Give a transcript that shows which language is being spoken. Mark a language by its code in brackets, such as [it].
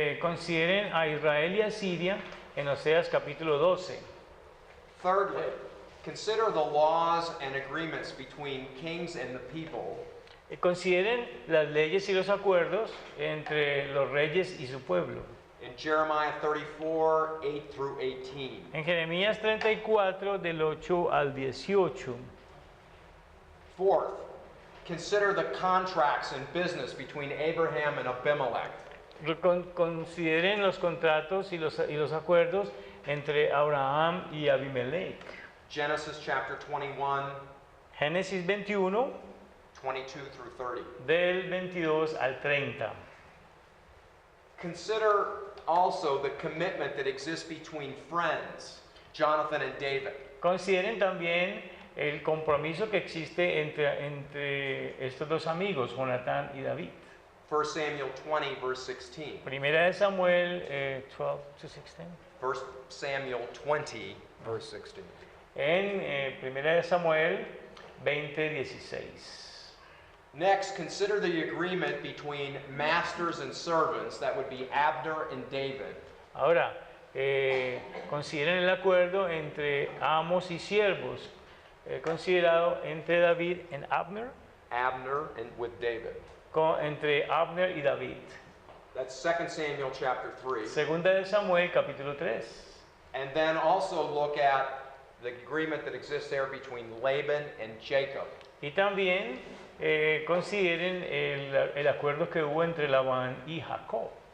[es] Consideren a Israel y a Siria en Oseas capítulo 12. [en] Thirdly, consider the laws and agreements between kings and the people. [es] Consideren las leyes y los acuerdos entre los reyes y su pueblo. [en] In Jeremiah 34, 8 through 18. [es] En Jeremías 34 del 8 al 18. [en] Fourth, consider the contracts and business between Abraham and Abimelech. [es] Consideren los contratos y los acuerdos entre Abraham y Abimelech. [en] Genesis chapter 21, [es] Génesis 21 [en] 22 through 30. [es] del 22 al 30. [en] Consider also the commitment that exists between friends, Jonathan and David. [es] Consideren también el compromiso que existe entre estos dos amigos, Jonatán y David. [en] 1 Samuel 20, verse 16. [es] Primera de Samuel 12 to 16. [en] 1 Samuel 20, verse 16. [es] En Primera de Samuel 20:16. [en] Next, consider the agreement between masters and servants, that would be Abner and David. [es] Ahora, consideren el acuerdo entre amos y siervos, considerado entre David y Abner, [en] Abner and with David. [es] entre Abner y David. [en] That's 2 Samuel chapter 3. [es] Segunda de Samuel, capítulo 3. [en] And then also look at the agreement that exists there between Laban and Jacob. [es] Y también consideren el acuerdo que hubo entre Labán y Jacob.